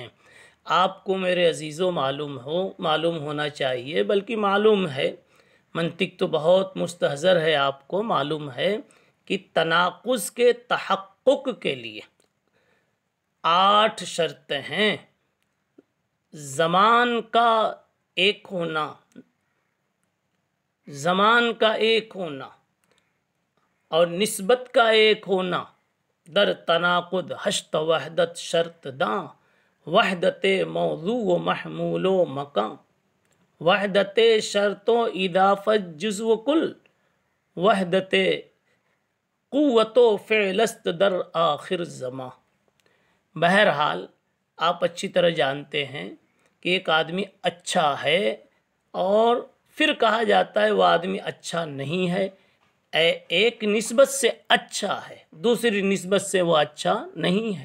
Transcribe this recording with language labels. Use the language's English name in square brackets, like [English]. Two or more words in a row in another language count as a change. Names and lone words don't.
[Urdu] آپ کو میرے عزیزوں معلوم ہونا چاہیے، بلکہ معلوم ہے، منطق تو بہت مستحضر ہے، آپ کو معلوم ہے کہ تناقض کے تحقق کے لیے 8 شرطیں ہیں۔ زمان کا ایک ہونا اور نسبت کا ایک ہونا، [Persian] در تناقض ہشت وحدت شرط داں، وحدت موضوع و محمول و مکان، وحدت شرط و اضافت جزو کل، وحدت قوت و فعلست در آخر زمان۔ [Urdu] بہرحال آپ اچھی طرح جانتے ہیں کہ ایک آدمی اچھا ہے اور پھر کہا جاتا ہے وہ آدمی اچھا نہیں ہے، ایک نسبت سے اچھا ہے، دوسری نسبت سے وہ اچھا نہیں ہے۔